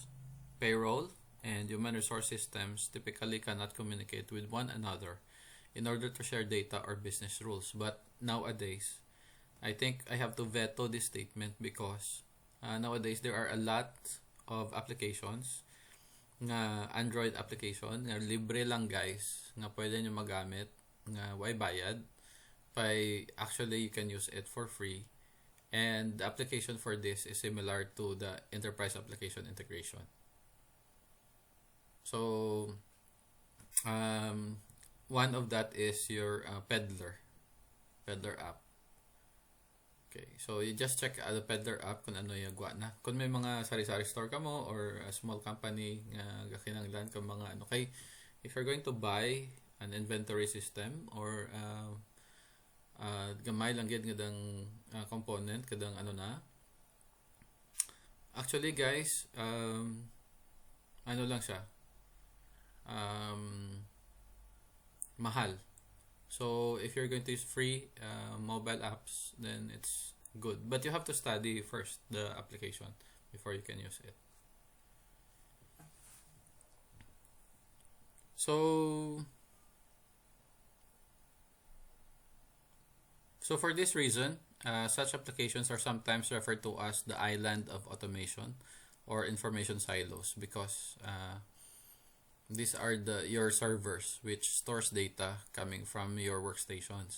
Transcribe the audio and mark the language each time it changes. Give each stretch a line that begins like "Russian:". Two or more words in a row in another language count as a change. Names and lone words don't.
English: Payroll and human resource systems typically cannot communicate with one another in order to share data or business rules. But nowadays, I think I have to veto this statement because nowadays there are a lot of applications nga Android application
Hiligaynon: nga libre lang, guys, nga pwede nyo magamit nga way bayad.
English: Actually you can use it for free And the application for this is similar to the enterprise application integration. So one of that is your Peddler app. Okay, so you just check the Peddler app
Hiligaynon: kung ano yung gwa na. Kung may mga sari-sari store ka mo or
English: a small company
Hiligaynon: nga gakinanglan ka mga ano kay,
English: if you're going to buy an inventory system or
Hiligaynon: gamay lang gid ngadang component kadang ano na. Actually guys, ano lang siya. Mahal.
English: So if you're going to use free mobile apps, then it's good. But you have to study first the application before you can use it. So for this reason, such applications are sometimes referred to as the island of automation or information silos because these are your servers which stores data coming from your workstations.